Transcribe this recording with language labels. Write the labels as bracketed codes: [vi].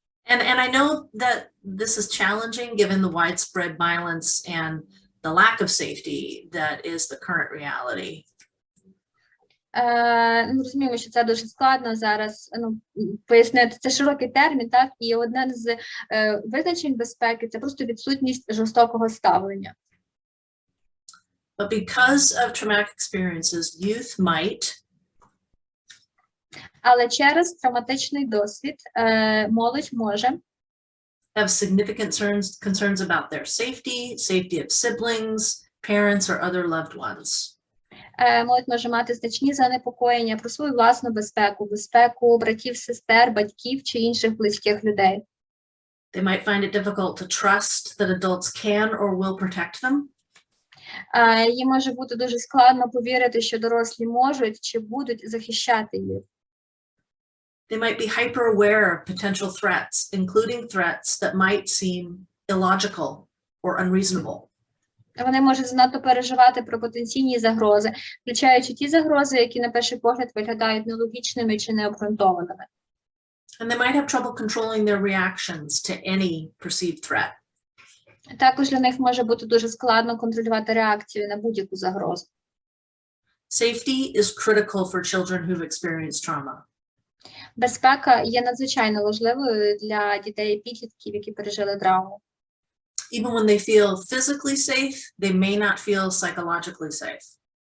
[en] And I know that this is challenging given the widespread violence and the lack of safety that is the current reality. [uk] Ми розуміємо, що це дуже складно зараз пояснити. Це широкий термін, так? І одне з визначень безпеки – це просто відсутність жорстокого ставлення. [en] But because of traumatic experiences, youth might [uk] Але через травматичний досвід молодь може [en] have significant concerns about their safety of siblings, parents, or other loved ones. [uk] Молодь може мати значні занепокоєння про свою власну безпеку, безпеку братів, сестер, батьків чи інших близьких людей. [en] They might find it difficult to trust that adults can or will protect them. [uk] Їм може бути дуже складно повірити, що дорослі можуть чи будуть захищати їх. [en] They might be hyper-aware of potential threats, including threats that might seem illogical or unreasonable. [uk] Вони можуть занадто переживати про потенційні загрози, включаючи ті загрози, які на перший погляд виглядають нелогічними чи необґрунтованими. [en] And they might have trouble controlling their reactions to any perceived threat. [uk] Також для них може бути дуже складно контролювати реакцію на будь-яку загрозу. [en] Safety is critical for children who've experienced trauma. [uk] Безпека є надзвичайно важливою для дітей і підлітків, які пережили травму. [en] Even when they feel physically safe, they may not feel psychologically safe.